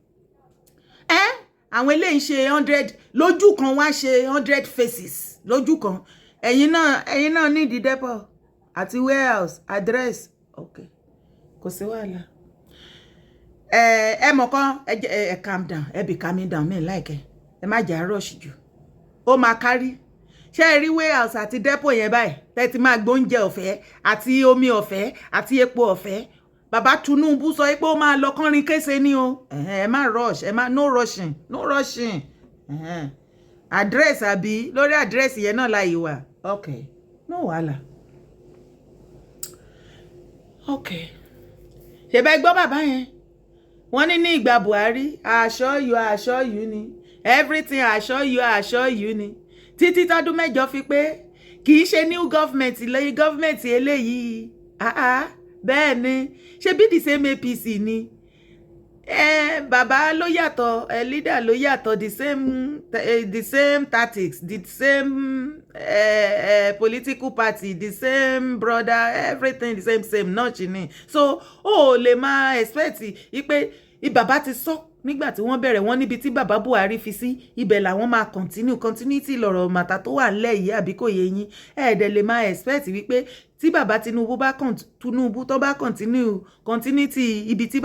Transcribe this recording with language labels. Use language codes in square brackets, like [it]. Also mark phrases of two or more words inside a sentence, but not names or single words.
[yo] àwọn eléyìí ṣe 100 lójú kan wá ṣe 100 faces lójú kan ẹ̀yin náà ní di depo àti [en] warehouse address ok [yo] kò sí wàhálà ẹ mọ̀ kan ẹ [en] calm down [yo] ẹ [en] be calming down [yo] mi like ẹ má jà rush jù ó máa kárí ṣé ẹ rí warehouse àti depo yẹn báyìí tẹ́tí máa gbóúnjẹ ọ̀fẹ́ àti omi ọ̀fẹ́ àti epo ọ̀fẹ́ bàbá Tinubu sọ pé ó máa lọ kánrin kése ní o ẹ má rush ẹ má [en] no rushing address [yo] àbí lórí address yẹn náà láyé wà [en] ok no [yo] wàhálà ok ṣèbẹ́ gbọ́ bàbá yẹn wọ́n ní ìgbà Buhari [en] assure you [yo] ni [en] everything assure you [yo] ni títí tọ́dún mẹ́jọ fi pé kì í ṣe [en] new government [yo] lẹ́yìn government eléyìí bẹ́ẹ̀ ni ṣe bí [en] the same APC [yo] ni bàbá ló yàtọ̀ leader ló yàtọ̀ [en] the same tactics the same political party the same brother everything the same [yo] náà ṣì ni so ó lè máa expect pé bàbá ti sọ nígbà tí wọ́n bẹ̀rẹ̀ wọ́n níbi tí bàbá Buhari fi sí ibẹ̀ làwọn máa continuity lọ̀rọ̀ màtà tó wà nílẹ̀ yìí àbí kò yé yín ẹ̀ẹ́dẹ̀ lè máa expect wípé tí bàbá Tinubu tó bá continuity ibi tí